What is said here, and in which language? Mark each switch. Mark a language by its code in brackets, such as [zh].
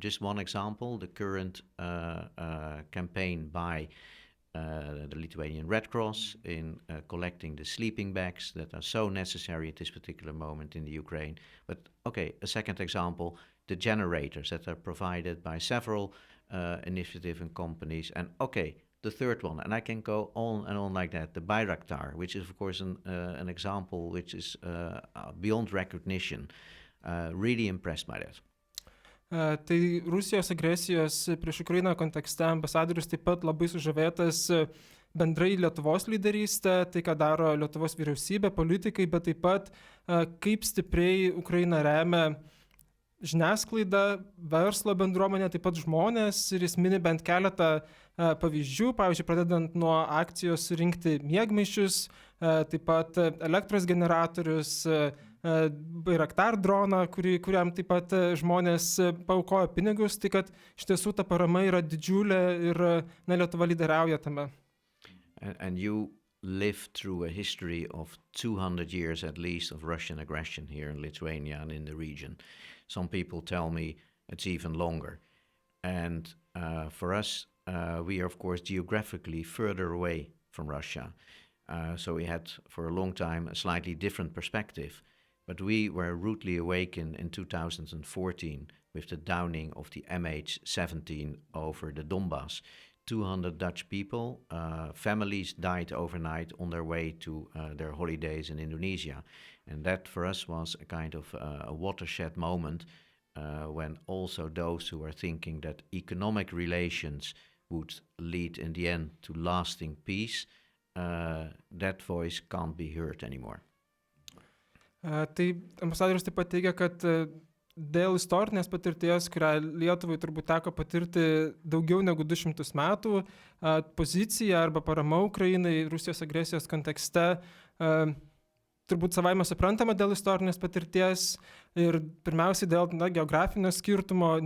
[en] Just one example, the current campaign by the Lithuanian Red Cross in collecting the sleeping bags that are so necessary at this particular moment in the Ukraine. But okay, a second example, the generators that are provided by several initiative in companies. And okay, the third one, and I can go on and on like that, the Bayraktar, which is of course an example which is beyond recognition. Really impressed by that. [lt] Tai Rusijos agresijos prieš Ukrainą kontekste ambasadorius taip pat labai sužavėtas bendrai Lietuvos lyderystė, tai ką daro Lietuvos vyriausybė, politikai, bet taip pat kaip stipriai Ukraina remia žiniasklaidą, verslo bendruomenę, taip pat žmonės, ir jis mini bent keletą pavyzdžių, pavyzdžiui, pradedant nuo akcijos surinkti miegmaišius, taip pat elektros generatorius, Bayraktar droną, kuriam taip pat žmonės paaukojo pinigus, tai kad iš tiesų ta parama yra didžiulė ir Lietuva lyderiauja tame. [en] And you lived through a history of 200 years at least of Russian aggression here in Lithuania and in the region. Some people tell me it's even longer. And for us, we are of course geographically further away from Russia. So we had for a long time a slightly different perspective. But we were rudely awakened in 2014 with the downing of the MH17 over the Donbass. 200 Dutch people, families died overnight on their way to their holidays in Indonesia. And that for us was a kind of a watershed moment when also those who are thinking that economic relations would lead in the end to lasting peace, that voice can't be heard anymore. [lt] Tai ambasadorius taip pat teigia, kad dėl istorinės patirties, kurią Lietuvai turbūt teko patirti daugiau negu 200 metų, pozicija arba parama Ukrainai Rusijos agresijos kontekste turbūt savaime suprantama dėl istorinės patirties ir pirmiausiai dėl geografinio skirtumo.